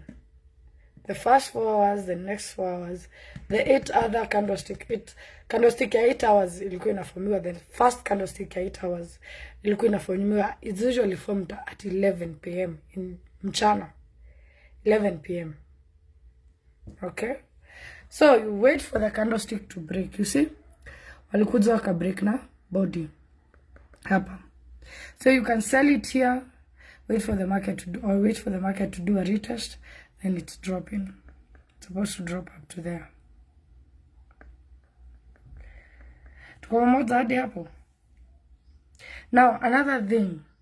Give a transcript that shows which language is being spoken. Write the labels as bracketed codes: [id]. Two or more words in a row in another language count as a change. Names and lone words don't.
[en] The first 4 hours, the next 4 hours, the 8 other candlestick 8 hours [sw] ilikuwa inaformiwa. [en] The first candlestick 8 hours [sw] ilikuwa inaformiwa. [en] It's usually formed at 11 p.m. in mchana. 11 p.m. Okay? So you wait for the candlestick to break. You see? [sw] Walikuja waka break na body. Hapa. [en] So you can sell it here, wait for the market to do a retest, and it's dropping. It's supposed to drop up to there. Now another thing.